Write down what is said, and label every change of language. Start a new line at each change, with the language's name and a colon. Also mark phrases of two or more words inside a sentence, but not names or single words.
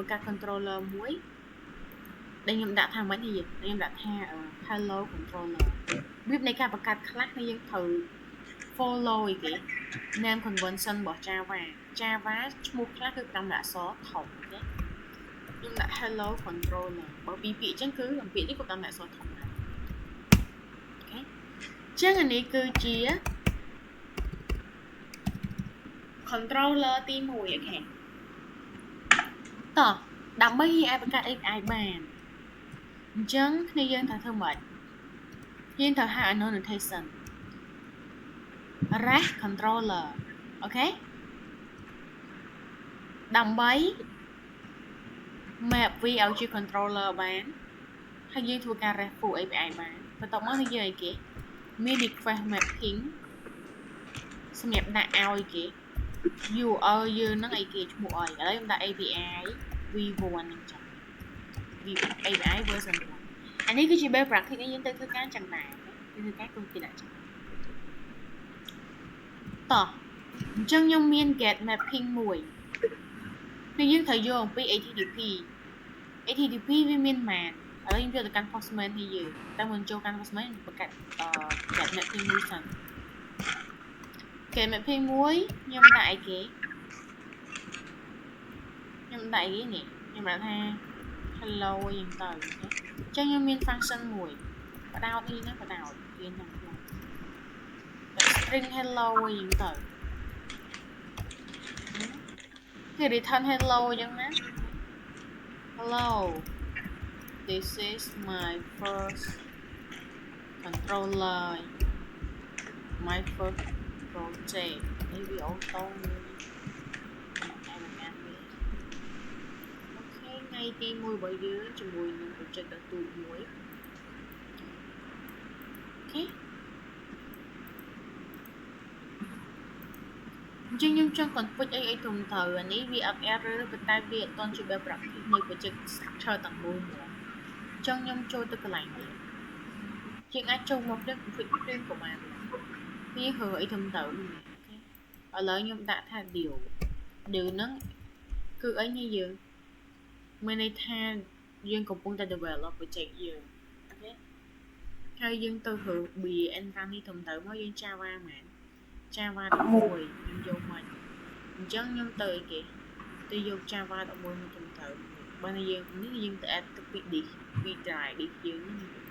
Khmer: បង្កើត controller មួយដែលខ្ញុំដាក់ថាម៉េចនេះខ្ញុំដាក់ថា
English: hello controller
Khmer: របៀបនៃការបង្កើតខ្លះយើងត្រូវ follow អីគេ
English: name convention
Khmer: របស់ Java ឈ្មោះខ្លះគឺ5អក្សរធំអូខេខ្ញុំដាក់
English: hello controller
Khmer: បើពីពាក្យអញ្ចឹងគឺពាក្យនេះក៏5អក្សរធំដែរអូខេអញ្ចឹងអានេះគឺជា controller ទី1អូខេតោះដើម្បីឲ្យបង្កើត API បានអញ្ចឹងគ្នាយើងត្រូវធ្វើម៉េចយើងត្រូវហៅ annotation
English: REST controller
Khmer: អូខេដើម្បី map វាឲ្យជា controller បានហើយយើងធ្វើការ
English: RESTful API
Khmer: បានបន្ទាប់មកយើងអីគេមាន
English: request mapping
Khmer: សម្រាប់ដាក់ឲ្យគេ URL យើងហ្នឹងអីគេឈ្មោះអីឥឡូវខ្ញុំដាក់
English: API v1
Khmer: ហ្នឹងចុះ
English: API version 1
Khmer: អានេះគឺជា
English: best practice
Khmer: ដែលយើងទៅធ្វើការចឹងដែរយើងធ្វើការគឺគេដាក់ចឹង តោះអញ្ចឹងខ្ញុំមាន
English: get mapping
Khmer: មួយគឺយើងត្រូវយកអំពី HTTP វាមានម៉ានឥឡូវខ្ញុំយកទៅកាន់ Postman នេះយើងតែមុនចូលកាន់ Postman ខ្ញុំបង្កើត
English: get mapping
Khmer: មួយសិន
English: get mapping
Khmer: មួយខ្ញុំដាក់អីគេ ខ្ញុំដាក់អីនេះខ្ញុំដាក់ថា hello យ៉ាងទៅអញ្ចឹងខ្ញុំមាន function មួយបដោតនេះណាបដោតវាហ្នឹងខ្ញុំ string hello យ៉ាងទៅ គេ
English: return hello
Khmer: អញ្ចឹងណា
English: hello this is my first controller my first project
Khmer: នេះវាអូតូ ថ្ងៃទី1របស់យើងជាមួយនឹង project ដ៏ទូចមួយអូខេអញ្ចឹងខ្ញុំចង់ config អីត្រឹមត្រូវអានេះវាអត់ error ប៉ុន្តែវាអត់ទាន់ជា
English: best practice
Khmer: នៃ
English: project structure
Khmer: ទាំងមូលហ្មងអញ្ចឹងខ្ញុំចូលទៅកន្លែងនេះជាង អាចចូលមកទៅ config ព្រៀងក៏បានវាហើអីត្រឹមត្រូវអូខេឥឡូវខ្ញុំដាក់ថា deal ហ្នឹងគឺអីនេះយើងមានន័យថាយើងកំពុងតែ
English: develop project
Khmer: យើងអូខេហើយយើងទៅរើស environment នេះត្រឹមត្រូវមកយើង Java មែន Java 11ខ្ញុំយកមកអញ្ចឹងខ្ញុំទៅអីគេទៅយក Java 11មកត្រឹមត្រូវបើយើងនេះយើងទៅ add ទៅពី disk ពី
English: drive disk
Khmer: យើងនេះ